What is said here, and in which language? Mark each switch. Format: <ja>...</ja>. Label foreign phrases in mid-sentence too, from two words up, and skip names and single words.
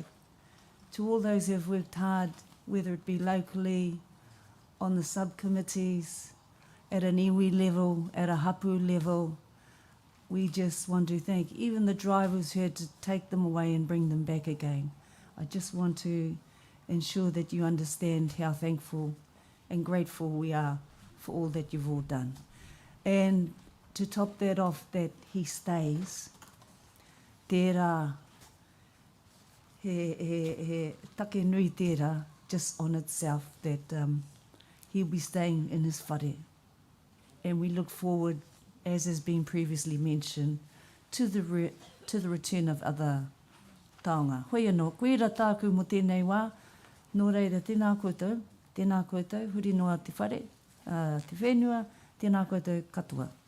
<en>To all those who have worked hard, whether it be locally, on the subcommittees, at an iwi level, at a hapu level, we just want to thank even the drivers who had to take them away and bring them back again. I just want to ensure that you understand how thankful and grateful we are for all that you've all done. And to top that off, that he stays,</en> <mi>tērā, he take nui tērā,</mi> <en>just on itself, that he'll be staying in his whare. And we look forward, as has been previously mentioned, to the return of other taonga.</en> <mi>Hoi anō, koe ra tāku mo tēnei wā, nō reira tēnā koutou, huri noa te whare, te whenua, tēnā koutou katoa.</mi>